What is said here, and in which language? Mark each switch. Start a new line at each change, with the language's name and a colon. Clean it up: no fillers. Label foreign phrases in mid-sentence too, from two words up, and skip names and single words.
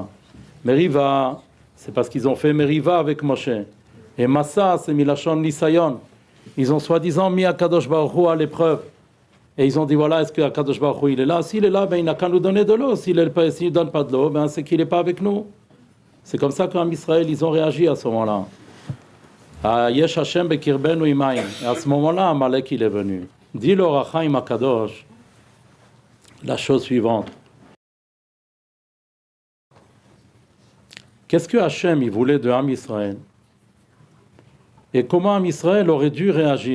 French: Meriva, c'est parce qu'ils ont fait Meriva avec Moshe. Et Massa, c'est
Hebrew: מלשון ניסיון.
French: Ils ont soi-disant mis Akadosh Baruch Hu à l'épreuve. Et ils ont dit, voilà, est-ce que Akadosh Baruch Hu, il est là? S'il est là, ben, il n'a qu'à nous donner de l'eau. S'il ne donne pas de l'eau, ben, c'est qu'il n'est pas avec nous. C'est comme ça qu'en Israël, ils ont réagi à ce moment-là.
Hebrew: היש השם בקרבנו אם אין.
French: Et à ce moment-là, Amalek, il est venu. Dit le Rachaim Akadosh la chose suivante. Qu'est-ce que Hachem il voulait de Am Israël? Et comment Am Israël aurait dû réagir?